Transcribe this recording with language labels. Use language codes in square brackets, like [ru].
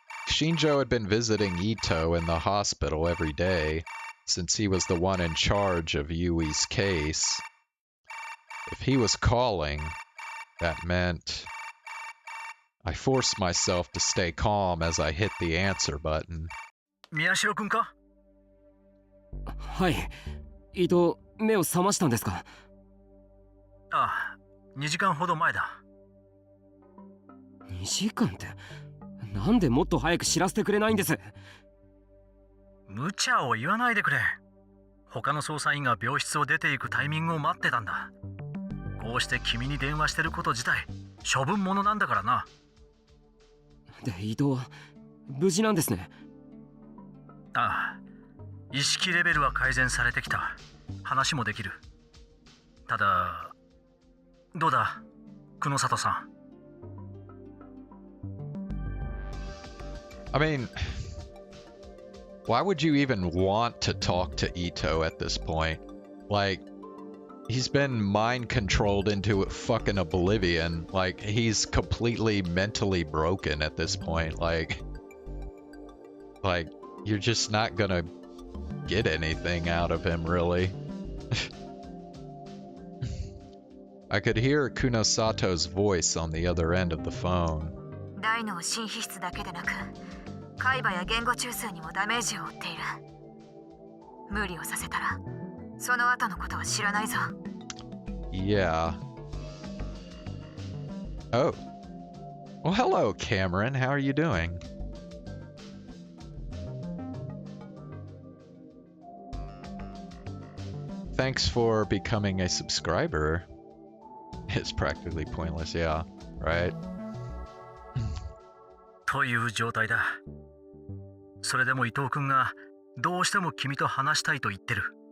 [en] Shinjo had been visiting Ito in the hospital every day, since he was the one in charge of Yui's case. If he was calling, that meant... I forced myself to stay calm as I hit the answer button. [ja] 宮代くんか？はい。伊藤、目を覚ましたんですか？ああ、2時間ほど前だ。 2時間って、なんでもっと早く知らせてくれないんです？無茶を言わないでくれ。他の捜査員が病室を出ていくタイミングを待ってたんだ。こうして君に電話してること自体、処分物なんだからな。で、伊藤は無事なんですね。ああ、意識レベルは改善されてきた。話もできる。ただ、どうだ、久野里さん。 [en] I mean, why would you even want to talk to Ito at this point? Like, he's been mind controlled into fucking oblivion. Like, he's completely mentally broken at this point. Like, you're just not gonna get anything out of him, really. I could hear Kunosato's voice on the other end of the phone. [ja] 大脳新皮質だけでなく、海馬や言語中枢にもダメージを負っている。無理をさせたら、その後のことは知らないぞ。 [en] Yeah. Oh. Well, hello, Cameron. How are you doing? Thanks for becoming a subscriber. It's practically pointless, yeah, right? [ja] という状態だ。それでも伊藤君がどうしても君と話したいと言ってる。